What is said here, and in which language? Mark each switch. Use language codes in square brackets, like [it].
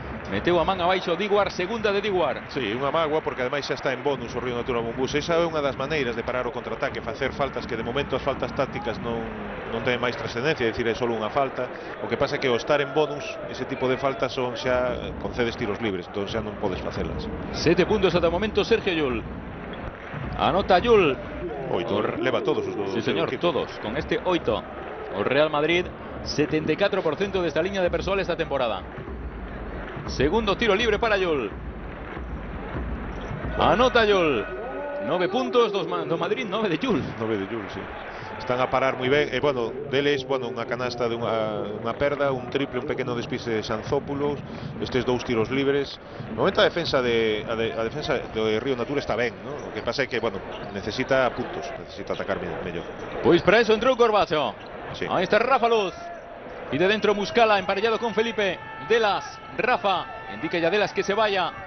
[gl] meteu a man abaixo Diguar, segunda de Diguar. Sí, unha mágoa porque ademais xa está en bonus o Río Natura Monbus. Esa é unha das maneiras de parar o contraataque, facer faltas que de momento as faltas tácticas non teñen máis trascendencia, é dicir, é só unha falta. O que pasa é que ao estar en bonus, ese tipo de faltas son xa concedes tiros libres, entón xa non podes facelas. 7 puntos ata o momento Sergio Llull. Anota Llull. 8, leva todos os dos. Sí, señor, todos, con este 8. O Real Madrid, 74% desta liña de persoal esta temporada. Segundo tiro libre para Llull. Anota Llull. 9 puntos do Madrid, 9 de Llull. 9 de Llull, sí. Están a parar moi ben. Bueno, deles, unha canasta de unha perda, un triple, un pequeno despiste de Sanzópulos, estes dous tiros libres. No momento a defensa de Río Natura está ben, ¿no? O que pasa é que, necesita puntos, necesita atacar mellor. Pois para eso entrou Corbacho. Sí. [es] Ahí está Rafa Luz. Y de dentro Muscala, emparellado con Felipe. Delas, Rafa, indica ya Delas que se vaya.